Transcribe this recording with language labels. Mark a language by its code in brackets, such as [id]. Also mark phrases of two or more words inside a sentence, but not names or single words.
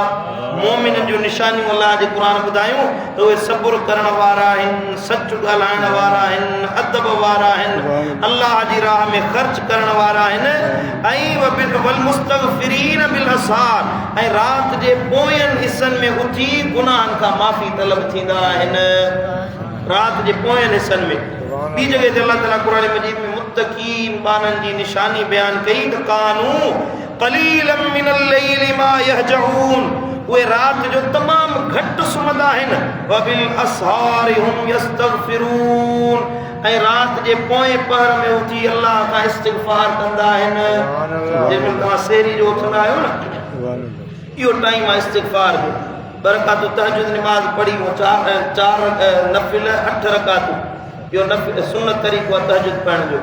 [sd] मोमिन जो निशानी अल्लाह जे कुरान बुधायूं तो वे सब्र करण वारा आहिनि, सच ॻाल्हाइण वारा आहिनि, अदब वारा आहिनि, अल्लाह जी राह में ख़र्च करण वारा आहिनि, ऐं [ar] والمستغفرين بالأسحار, [sd] ऐं रात जे पोयनि हिस्सनि में उथी गुनाहनि खां माफ़ी तलब थींदा आहिनि। रात जे पोयनि हिस्सनि में ॿी जगह ते अल्लाह ताला कुरान मजीद में मुत्तकीन बाननि जी निशानी बयान कई त [ar] كانوا قليلا من الليل ما يهجعون, [sd] उहे रात जो तमामु घटि सुम्हंदा आहिनि, [ar] وبالأسحار هم يستغفرون, [sd] ऐं रात जे पोएं पहर में उथी अल्लाह खां इस्तिग़फार कंदा आहिनि। जंहिंमहिल तव्हां सेरी जो उथंदा आहियो न, इहो टाइम आहे इस्तिग़फार जो। बरकातु तहज्जुद नमाज पढ़ी वो चार नफिल 8 रकातूं, इहो नफिल सुन्नत तरीक़ो आहे तहज्जुद पढ़ण जो।